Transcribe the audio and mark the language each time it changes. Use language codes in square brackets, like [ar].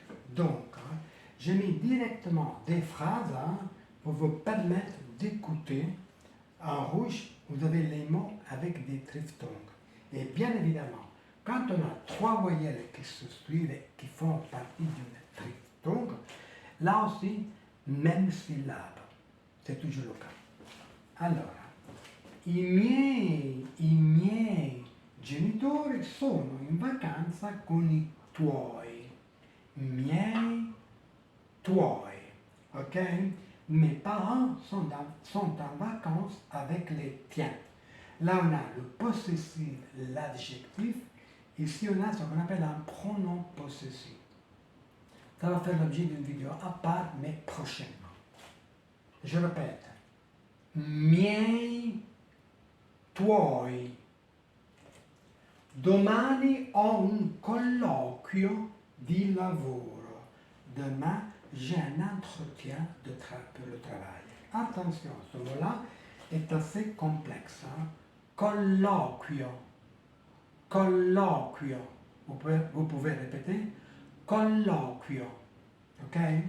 [fr] Donc, j'ai mis directement des phrases pour vous permettre d'écouter. En rouge, vous avez les mots avec des triphtongues. Et bien évidemment, quand on a trois voyelles qui se suivent et qui font partie d'une triphtongue, là aussi, même syllabe. C'est toujours le cas. [it] Allora, i miei genitori sono in vacanza con i tuoi. Miei, tuoi. Ok? [fr] Mes parents sont en vacances avec les tiens. Là, on a le possessif, l'adjectif. Ici, on a ce qu'on appelle un pronom possessif. Ça va faire l'objet d'une vidéo à part, mais prochainement. Je répète. Miei, tuoi. [it] Domani ho un colloquio di lavoro. [fr] Demain, j'ai un entretien pour le travail. Attention, ce mot-là est assez complexe. [it] Colloquio. Colloquio. [fr] Vous pouvez répéter. Colloquio. Ok?